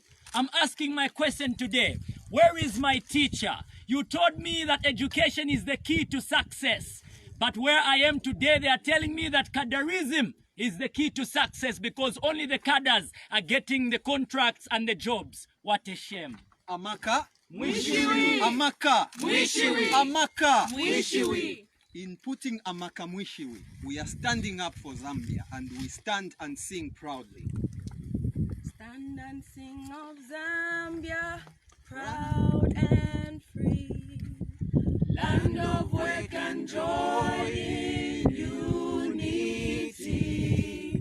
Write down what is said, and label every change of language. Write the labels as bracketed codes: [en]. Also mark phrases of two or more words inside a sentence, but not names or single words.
[en] I'm asking my question today. Where is my teacher? You told me that education is the key to success. But where I am today, they are telling me that cadreism is the key to success because only the cadres are getting the contracts and the jobs. What a shame. [bem] Amaka. Mwishiwi. Amaka. Mwishiwi. Amaka. Mwishiwi. [en] In putting [bem] Amaka Mwishiwi, [en] we are standing up for Zambia and we stand and sing proudly. Stand and sing of Zambia, proud and free. Land of work and joy in unity.